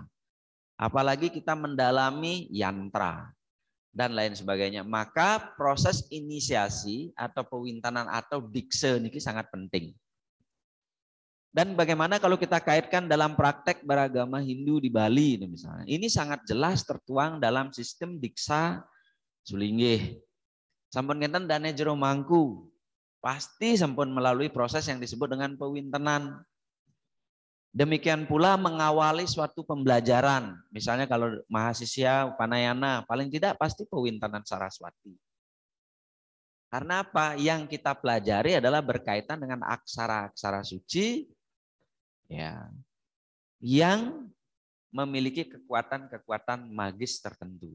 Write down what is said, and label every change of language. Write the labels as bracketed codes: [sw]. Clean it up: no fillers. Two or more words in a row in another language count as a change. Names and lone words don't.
[id] Apalagi kita mendalami yantra dan lain sebagainya. Maka proses inisiasi atau pewintanan atau dikse ini sangat penting. Dan bagaimana kalau kita kaitkan dalam praktek beragama Hindu di Bali misalnya. Ini sangat jelas tertuang dalam sistem diksa sulinggih. [ban] Sampun ngenten [id] Dane Jero Mangku pasti sampun melalui proses yang disebut dengan pewintenan. Demikian pula mengawali suatu pembelajaran. Misalnya kalau mahasiswa Upanayana paling tidak pasti pewintenan Saraswati. Karena apa? Yang kita pelajari adalah berkaitan dengan aksara-aksara suci ya, yang memiliki kekuatan-kekuatan magis tertentu.